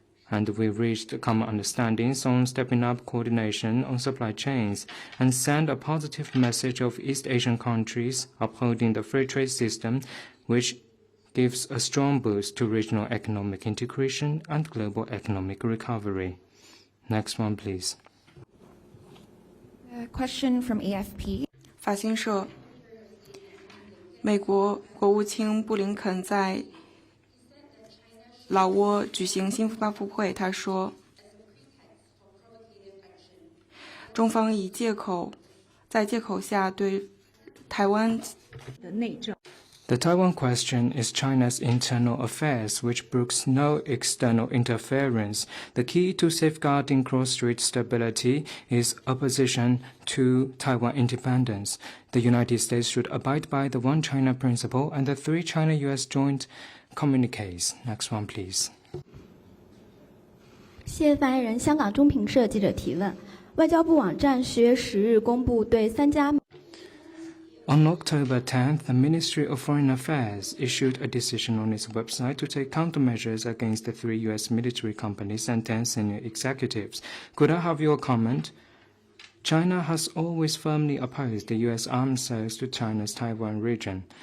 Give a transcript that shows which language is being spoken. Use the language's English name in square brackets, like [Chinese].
[English] And we reached common understandings on stepping up coordination on supply chains and sent a positive message of East Asian countries upholding the free trade system, which gives a strong boost to regional economic integration and global economic recovery. Next one, please. A question from AFP. [Chinese] 法新社，美国国务卿布林肯在老挝举行新闻发布会，他说，中方以在借口下对台湾的内政。 [English] The Taiwan question is China's internal affairs, which brooks no external interference. The key to safeguarding cross-strait stability is opposition to Taiwan independence. The United States should abide by the One China principle and the 3 China-US joint communiques. Next one, please. [Chinese] 谢谢发言人。香港中评社记者提问：外交部网站10月10日公布对3家。 [English] On October 10th, the Ministry of Foreign Affairs issued a decision on its website to take countermeasures against the 3 U.S. military companies and 10 senior executives. Could I have your comment? China has always firmly opposed the U.S. arms sales to China's Taiwan region.